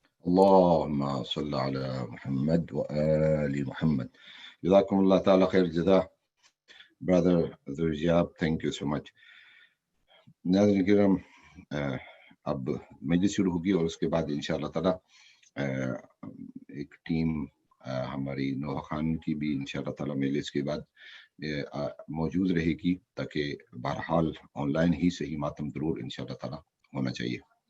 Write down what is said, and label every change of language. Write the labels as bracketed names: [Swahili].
[Arabic] اللهم صل على محمد وآل محمد. جزاكم الله تعالى خير الجزاء. [English] Brother Zurayab, thank you so much. [Hindi] नाज़रीन किराम, अब मजलिस शुरू होगी और उसके बाद इंशाअल्लाह ताला एक टीम हमारी नोहा खान की भी इंशाअल्लाह ताला मजलिस के बाद मौजूद रहेगी, ताकि बहरहाल ऑनलाइन ही सही मातम जरूर इंशाअल्लाह ताला होना चाहिए.